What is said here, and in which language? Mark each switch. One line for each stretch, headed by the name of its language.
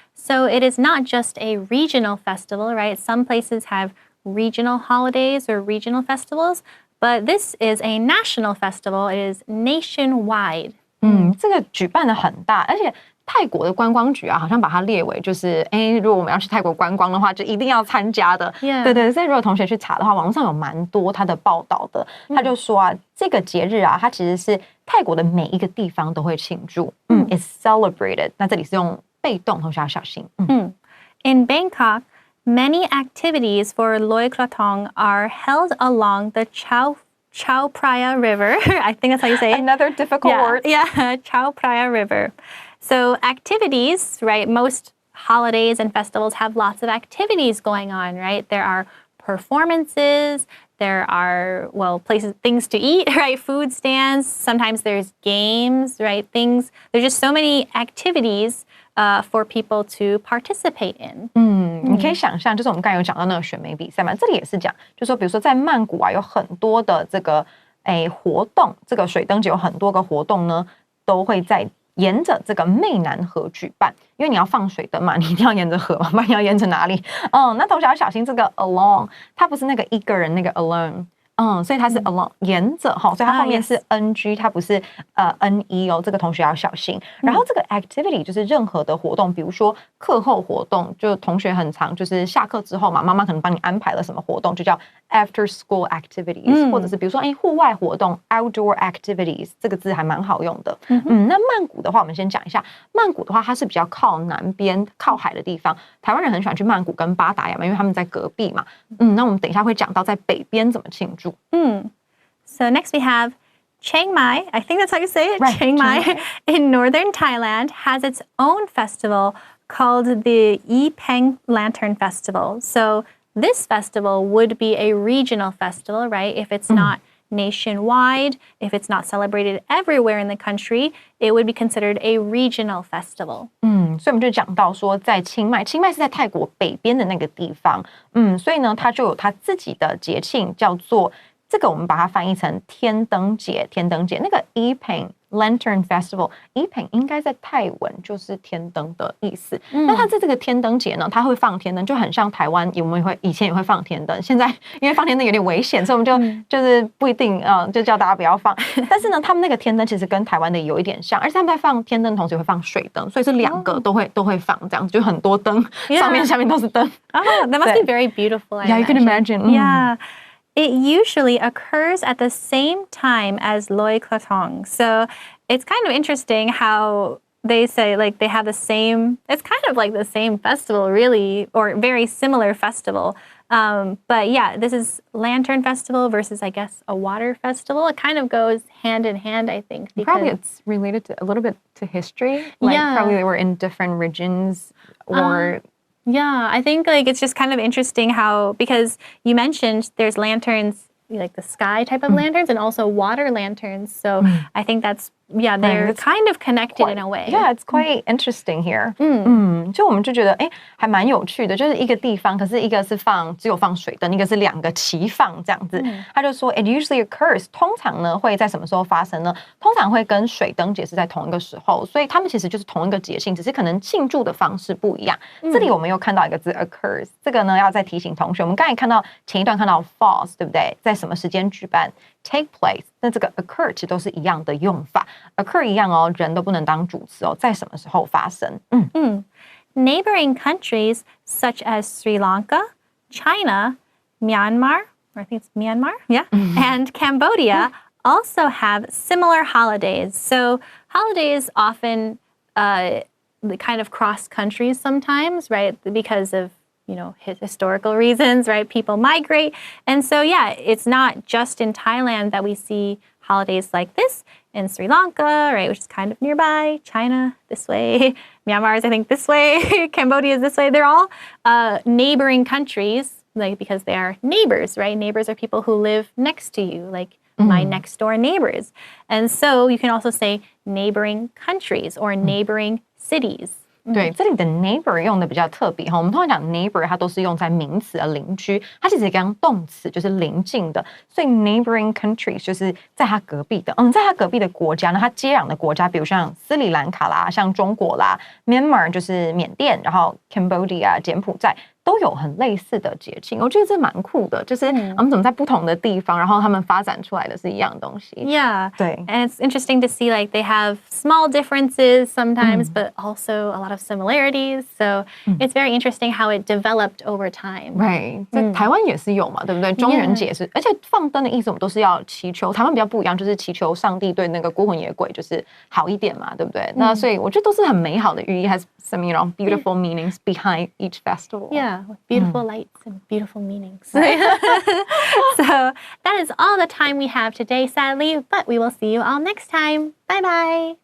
English: So it is not just a regional festival, right? Some places have regional holidays or regional festivals, but this is a national festival. It is nationwide.
Chinese: 这个举办的很大，而且泰国的观光局啊，好像把它列为就是如果我们要去泰国观光的话，就一定要参加的。对，所以如果同学去查的话，网络上有蛮多他的报道的。他就说啊，这个节日啊，它其实是泰国的每一个地方都会庆祝。
English: It's celebrated。
Chinese: 那这里是用被动，同学要小心。
English: In Bangkok, many activities for Loi Krathong are held along the Chao Phraya River. I think that's how you say it. Another difficult word. Yeah, Chao Phraya River. So activities, right? Most holidays and festivals have lots of activities going on, right? There are performances, there are, things to eat, right? Food stands. Sometimes there's games, right? There's just so many activities for people to participate in.
Chinese: 你可以想象，就是我们刚才有讲到那个选美比赛嘛，这里也是讲，就说比如说在曼谷啊，有很多的这个活动，这个水灯节有很多个活动呢，都会在沿着这个湄南河举办，因为你要放水灯嘛，你一定要沿着河嘛，不然你要沿着哪里？那同学要小心这个 along， 它不是那个一个人那个 alone。所以它是 along 沿着哈，所以它后面是 ng， 它不是ne 哦，这个同学要小心。然后这个 activity 就是任何的活动，比如说课后活动，就同学很常就是下课之后嘛，妈妈可能帮你安排了什么活动，就叫
English: after school activities，
Chinese: 或者是比如说户外活动
English: outdoor activities，
Chinese: 这个字还蛮好用的。那曼谷的话，我们先讲一下，曼谷的话它是比较靠南边靠海的地方，台湾人很喜欢去曼谷跟巴达雅嘛，因为他们在隔壁嘛。那我们等一下会讲到在北边怎么庆祝。
English: So next we have Chiang Mai, I think that's how you say it, right, Chiang Mai in northern Thailand has its own festival called the Epeng Lantern Festival. So this festival would be a regional festival, right? If it's not nationwide, if it's not celebrated everywhere in the country, it would be considered a regional festival.
Chinese: 所以我们就讲到说，在清迈是在泰国北边的那个地方，所以呢，它就有它自己的节庆，叫做这个我们把它翻译成天灯节。那个 Epeng Lantern Festival， Epeng 应该在泰文就是天灯的意思。那它在这个天灯节呢，它会放天灯，就很像台湾我们以前也会放天灯，现在因为放天灯有点危险，所以我们就是不一定就叫大家不要放。但是呢，他们那个天灯其实跟台湾的有一点像，而且他们在放天灯的同时也会放水灯，所以是两个都会放，这样子就很多灯，上面下面都是灯。
English: That must be very beautiful. Yeah, you can imagine. Yeah.It usually occurs at the same time as Loi Krathong. So it's kind of interesting how they say like they have the same, it's kind of like the same festival really, or very similar festival. But yeah, this is Lantern Festival versus I guess a water festival. It kind of goes hand in hand, I think. Probably it's related to a little bit to history. Like probably they were in different regions or... Yeah, I think like it's just kind of interesting how, because you mentioned there's lanterns, like the sky type of lanterns and also water lanterns. So I think that's, they're kind of connected in a way. Yeah, it's quite interesting here.
Chinese: 就我们就觉得还蛮有趣的，就是一个地方，可是一个是只有放水灯，一个是两个齐放这样子。他就说
English: it usually occurs，
Chinese: 通常呢会在什么时候发生呢？通常会跟水灯节是在同一个时候，所以他们其实就是同一个节庆，只是可能庆祝的方式不一样。这里我们又看到一个字 occurs， 这个呢要再提醒同学，我们刚才前一段看到 falls， 对不对？在什么时间举办
English: take place，
Chinese: 那这个 occur 其实都是一样的用法 ，occur 一样哦，人都不能当主词哦，在什么时候发生
English: ？Neighboring countries such as Sri Lanka, China, Myanmar, or I think it's Myanmar, and Cambodia also have similar holidays. So holidays often kind of cross countries sometimes, right? Because of historical reasons, right? People migrate. And so, it's not just in Thailand that we see holidays like this. In Sri Lanka, right, which is kind of nearby, China this way, Myanmar is I think this way, Cambodia is this way. They're all neighboring countries, like because they are neighbors, right? Neighbors are people who live next to you, like my next door neighbors. And so you can also say neighboring countries or neighboring cities.
Chinese: 对，这里的 neighbor 用的比较特别哈，我们通常讲 neighbor 它都是用在名词的邻居，它其实跟动词就是邻近的，所以
English: neighboring countries
Chinese: 就是在它隔壁的，在它隔壁的国家呢，它接壤的国家，比如像斯里兰卡啦，像中国啦 ，Myanmar 就是缅甸，然后 Cambodia 柬埔寨。都有很类似的节庆，我觉得这蛮酷的，就是我们怎么在不同的地方，然后他们发展出来的是一样的东西。
English: Yeah,
Chinese: 对
English: and it's interesting to see like they have small differences sometimes, but also a lot of similarities. So it's very interesting how it developed over time.
Chinese: Right， 在台湾也是有嘛，对不对？中元节是，而且放灯的意思我们都是要祈求，台湾比较不一样，就是祈求上帝对那个孤魂野鬼就是好一点嘛，对不对？那所以我觉得都是很美好的寓意 ，
English: has some beautiful meanings behind each festival. Yeah. With beautiful lights and beautiful meanings. So that is all the time we have today, sadly, but we will see you all next time. Bye-bye.